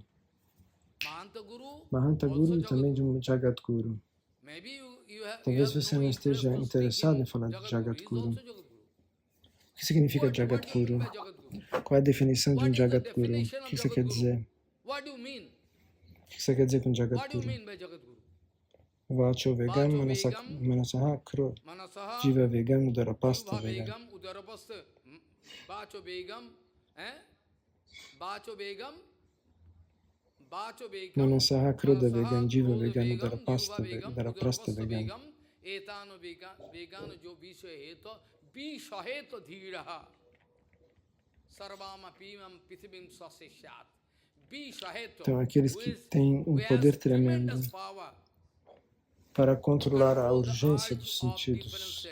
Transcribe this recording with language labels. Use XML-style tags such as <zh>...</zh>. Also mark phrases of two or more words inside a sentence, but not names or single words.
<pt>Mahanta Guru e também de um Jagadguru. Talvez você não esteja interessado em falar de Jagadguru. O que significa Jagadguru? Qual é a definição de um Jagadguru? O que você quer dizer? O que você quer dizer com Jagadguru?</pt> <sa>Vacho vegam manasaha kro. Jiva vegam udarapasta vegam. Manasaha kroda vegam, jiva vegam udarapasta vegam.</sa> <pt>Então, aqueles que têm um poder tremendo para controlar a urgência dos sentidos.</pt>